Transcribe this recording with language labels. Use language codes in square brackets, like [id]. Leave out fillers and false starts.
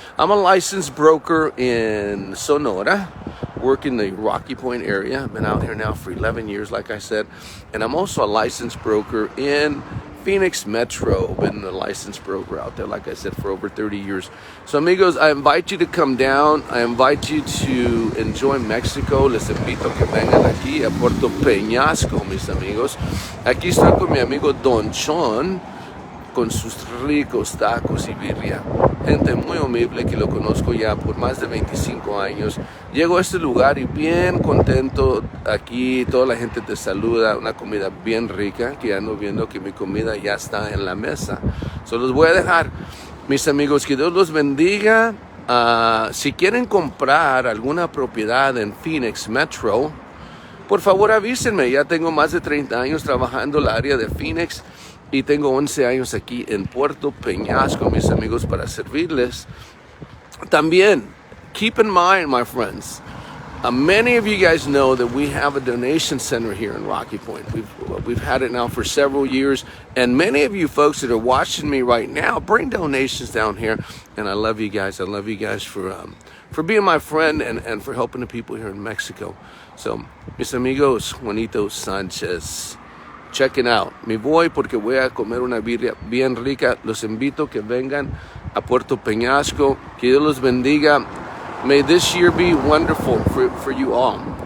[en] I'm a licensed broker in Sonora, work in the Rocky Point area. I've been out here now for 11 years, like I said. And I'm also a licensed broker in Phoenix Metro. Been a licensed broker out there, like I said, for over 30 years. So amigos, I invite you to come down. I invite you to enjoy Mexico. [es] Les invito a que vengan aquí a Puerto Penasco, mis amigos. Aquí estoy con mi amigo Don Chon, con sus ricos tacos y birria. Gente muy humilde que lo conozco ya por más de 25 años. Llego a este lugar y bien contento aquí, toda la gente te saluda, una comida bien rica, que ando viendo que mi comida ya está en la mesa. So los voy a dejar, mis amigos, que Dios los bendiga. Si quieren comprar alguna propiedad en Phoenix Metro, por favor avísenme. Ya tengo más de 30 años trabajando en el área de Phoenix y tengo 11 años aquí en Puerto Penasco, mis amigos, para servirles. [en] También, keep in mind, my friends, many of you guys know that we have a donation center here in Rocky Point. We've had it now for several years, and many of you folks that are watching me right now bring donations down here, and I love you guys. I love you guys for being my friend and for helping the people here in Mexico. So, [es] mis amigos, [en] Juanito Sanchez. Checking out. [es] Me voy porque voy a comer una birria bien rica. Los invito a que vengan a Puerto Peñasco. Que Dios los bendiga. [en] May this year be wonderful for you all.